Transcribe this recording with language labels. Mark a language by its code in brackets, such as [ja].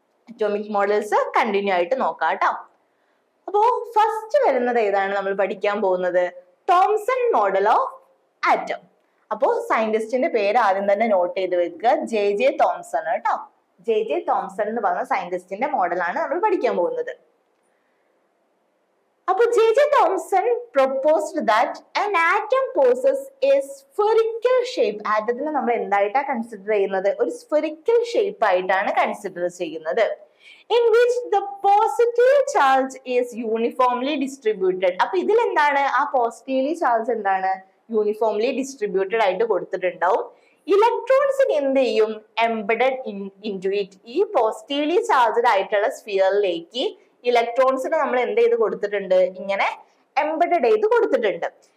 [ml] Atomic models continue ആയിട്ട് നോക്കാം കേട്ടോ. അപ്പോ ഫസ്റ്റ് വരുന്നത് ഏതാണ് നമ്മൾ പഠിക്കാൻ പോകുന്നത്, തോംസൺ മോഡൽ ഓഫ് ആറ്റം. അപ്പോ സയന്റിസ്റ്റിന്റെ പേര് ആദ്യം തന്നെ നോട്ട് ചെയ്ത് വെക്കുക, ജെ തോംസൺ കേട്ടോ. ജെ തോംസൺ എന്ന് പറഞ്ഞ സയന്റിസ്റ്റിന്റെ മോഡലാണ് നമ്മൾ പഠിക്കാൻ പോകുന്നത്. [en] അപ്പൊ J Thomson proposed that an atom possesses a spherical shape. [ml] ആറ്റത്തിനെ നമ്മൾ എന്തായിട്ടാ കൺസിഡർ ചെയ്യുന്നത്, ഒരു സ്ഫെറിക്കൽ ഷേപ്പ് ആയിട്ടാണ് കൺസിഡർ ചെയ്യുന്നത്. [en] In which the positive charge is uniformly distributed. [ml] അപ്പൊ ഇതിൽ എന്താണ്, ആ പോസിറ്റീവ്ലി ചാർജ് എന്താണ്, യൂണിഫോംലി ഡിസ്ട്രിബ്യൂട്ടഡ് ആയിട്ട് കൊടുത്തിട്ടുണ്ടാവും. ഇലക്ട്രോൺസിന് എന്ത് ചെയ്യും, [en] Embedded into it. [ml] ഈ പോസിറ്റീവ്ലി ചാർജ്ഡ് ആയിട്ടുള്ള സ്ഫിയറിലേക്ക് ഇലക്ട്രോൺസിന് നമ്മൾ എന്ത് ചെയ്ത് കൊടുത്തിട്ടുണ്ട്, ഇങ്ങനെ എംബഡഡ് ചെയ്ത് കൊടുത്തിട്ടുണ്ട്.